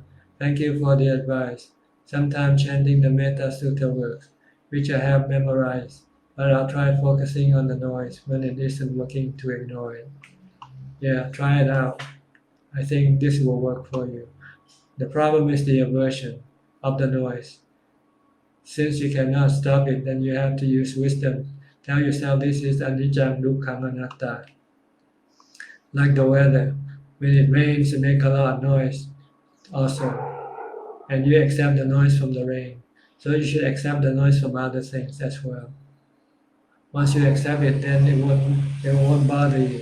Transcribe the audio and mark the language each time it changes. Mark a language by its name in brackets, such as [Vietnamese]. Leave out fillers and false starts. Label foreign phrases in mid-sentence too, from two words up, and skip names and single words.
[English] Thank you for the advice. Sometimes chanting the Metta Sutta works, which I have memorized, but I'll try focusing on the noise when it isn't working to ignore it. Yeah, try it out. I think this will work for you. The problem is the aversion of the noise. Since you cannot stop it, then you have to use wisdom. Tell yourself this is [Pali] anicca dukkha anatta. [English] Like the weather, when it rains, it makes a lot of noise also. And you accept the noise from the rain. So you should accept the noise from other things as well. Once you accept it, then it won't bother you.